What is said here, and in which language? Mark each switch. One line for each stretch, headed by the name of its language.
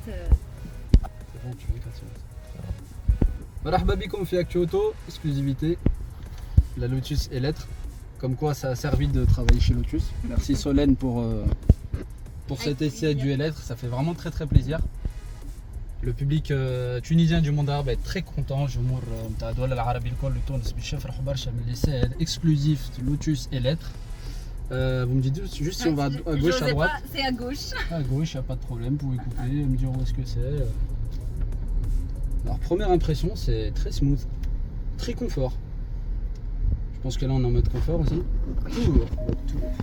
French: C'est bon, tu veux quand
Arabic: مرحبا بكم في
French: Actu-Auto, exclusivité, la Lotus Eletre. Comme quoi ça a servi de travailler chez Lotus. Merci Solène pour cet essai du Eletre, ça fait vraiment très plaisir. Le public tunisien du monde arabe est très content.
Arabic: جمهور نتاع الدول العربية الكل لتونس باش يفرحوا برشا من
French: l'essai exclusif de Lotus Eletre. Vous me dites juste si on va à gauche, à droite. C'est à gauche. À gauche, il n'y a pas de problème, vous pouvez couper, me dire où est-ce que c'est. Alors, première impression, c'est très smooth, très confort. Je pense que là, on est en mode confort aussi. Tout.